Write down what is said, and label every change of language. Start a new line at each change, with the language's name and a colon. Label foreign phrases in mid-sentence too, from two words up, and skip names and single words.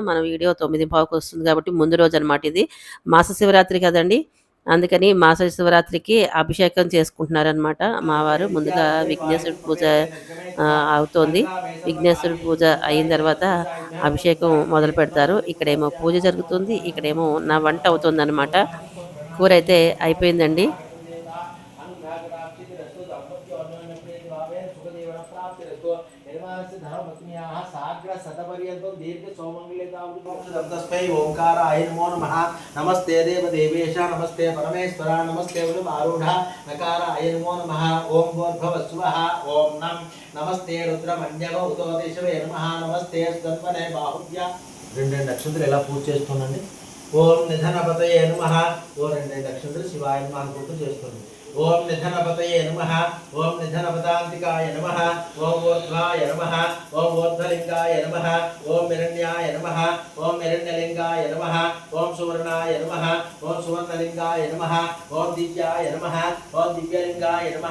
Telugu: మన వీడియో 9:15కి వస్తుంది కాబట్టి ముందు రోజు అనమాట. ఇది మాస శివరాత్రి కదండి, అందుకని మాస శివరాత్రికి అభిషేకం చేసుకుంటున్నారనమాట మా వారు. ముందుగా విఘ్నేశ్వరుడి పూజ అవుతోంది. విఘ్నేశ్వరుడి పూజ అయిన తర్వాత అభిషేకం మొదలు పెడతారు. ఇక్కడేమో పూజ జరుగుతుంది, ఇక్కడేమో నా వంట అవుతుంది అనమాట. కూర అయితే అయిపోయిందండి.
Sanskrit: ओंकाराय नमो नमः। नमस्ते देवदेवेश, नमस्ते परमेश्वर, नमस्ते आरूढ़ नकाराय नमो नमः। ओं भूर्भुवस्सुवः, ओं नम नमस्ते रुद्रमन्यव उतोदेशवे नमः। नमस्ते सुदर्पणे बाहुभ्य।
Telugu: రెండు నక్షత్రాలు ఎలా పూజ చేస్తున్నాండి.
Sanskrit: ఓం నిధనపతయే నమః.
Telugu: ఓ రెండు నక్షత్రాలు
Sanskrit: శివాయ నమః
Telugu: అనుకుంటూ చేస్తుంది.
Sanskrit: ओम निधनपतये नमः। ओम निधनपदान्तिकाय नमः। ओम ऊर्ध्वाय नमः। ओम ऊर्ध्वलिंगाय नमः। ओम हिरण्याय नमः। ओम हिरण्यलिंगाय नमः। ओम सुवर्णाय नमः। ओम सुवर्णलिंगाय नमः। ओम दिव्याय नमः। ओम दिव्यलिंगाय नमः।